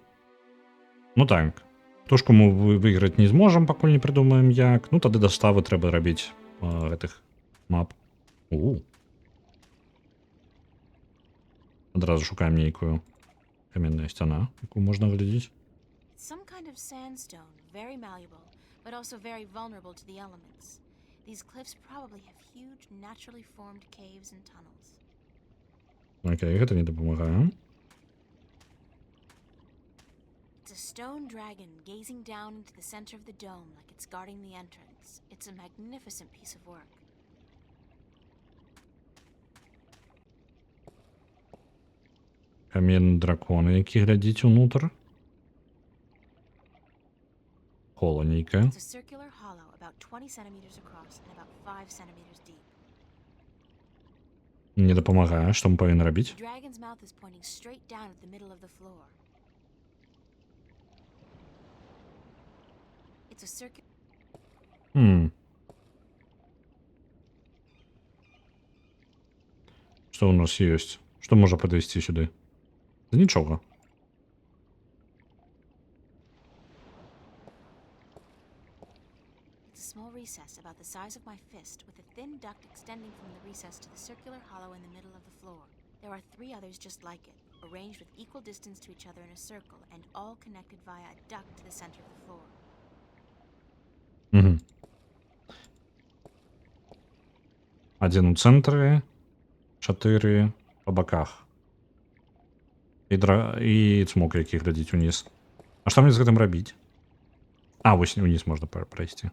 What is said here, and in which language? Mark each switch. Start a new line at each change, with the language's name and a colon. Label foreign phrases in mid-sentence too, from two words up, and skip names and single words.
Belarusian: Ну так. Тушку мы выйграць не зможам, пакуль не прыдумаем як. Ну, тады даставы трэба рабіць гэтых мап. Адразу шукаем нейкую каменная сцяна, якую можна глядзець.
English: Some kind of sandstone, very malleable, but also very vulnerable to the elements. These cliffs probably have huge, naturally formed caves and tunnels.
Belarusian: Окей, гэта не дапамагае.
English: It's a stone dragon gazing down into the center of the dome like it's guarding the entrance. It's a magnificent piece of work.
Belarusian: Каменны дракон, які глядзіць унутр. Кола нейкае.
English: It's a circular hollow about 20 centimeters across and about 5 centimeters deep.
Belarusian: Не дапамагае, што мы павінны рабіць?
English: The dragon's mouth is pointing straight down at the middle of the floor. It's a circular...
Belarusian: Што ў нас ёсць? Што можа падысці сюды? Да нічога.
English: It's a small recess about the size of my fist with a thin duct extending from the recess to the circular hollow in the middle of the floor. There are 3 others just like it, arranged with equal distance to each other in a circle and all connected via a duct to the center of the floor.
Belarusian: Адзін у цэнтры, 4 па баках. І цмок, які глядзіць уніз. А што мне з гэтым рабіць? А, вось уніз можна прайсці.